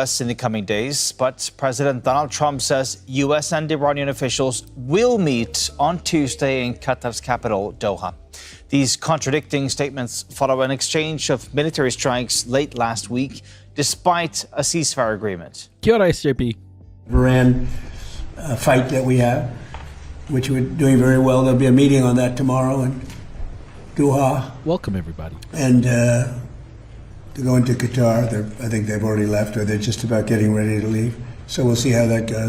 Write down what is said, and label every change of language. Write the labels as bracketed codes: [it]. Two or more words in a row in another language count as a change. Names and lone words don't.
[en] in the coming days, but President Donald Trump says U.S. and Iranian officials will meet on Tuesday in Qatar's capital, Doha. These contradicting statements follow an exchange of military strikes late last week, despite a ceasefire agreement. [mi] Kia ora, SJP. [en] Iran fight that we have, which we're doing very well. There'll be a meeting on that tomorrow in Doha. Welcome, everybody. And to go into Qatar. I think they've already left, or they're just about getting ready to leave. So we'll see how that goes.